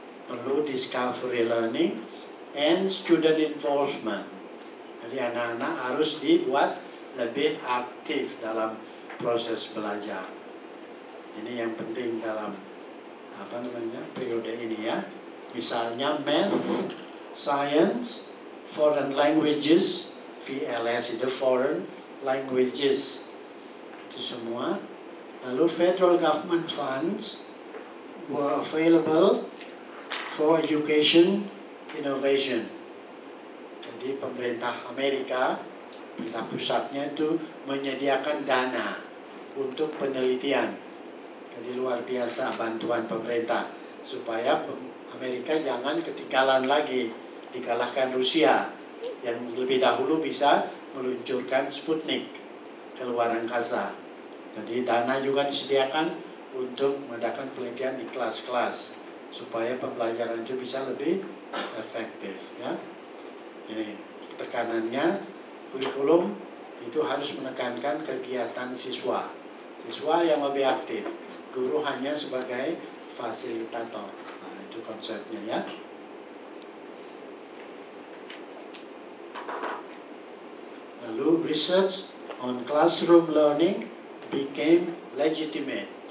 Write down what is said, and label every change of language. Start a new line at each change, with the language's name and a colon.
Indonesian: Perlu
English: discovery learning and student involvement.
Indonesian: Jadi anak-anak harus dibuat lebih aktif dalam proses belajar. Ini yang penting dalam apa namanya periode ini ya. Misalnya
English: math, science, foreign languages, VLS itu foreign languages,
Indonesian: itu semua. Lalu
English: federal government funds were available for education innovation.
Indonesian: Jadi pemerintah Amerika, pemerintah pusatnya itu menyediakan dana untuk penelitian. Jadi luar biasa bantuan pemerintah supaya Amerika jangan ketinggalan lagi, dikalahkan Rusia yang lebih dahulu bisa meluncurkan Sputnik ke luar angkasa. Jadi dana juga disediakan untuk mengadakan penelitian di kelas-kelas supaya pembelajaran itu bisa lebih efektif ya. Ini tekanannya. Kurikulum itu harus menekankan kegiatan siswa. Siswa yang lebih aktif. Guru hanya sebagai fasilitator. Nah, itu konsepnya ya. Lalu
English: research on classroom learning became legitimate.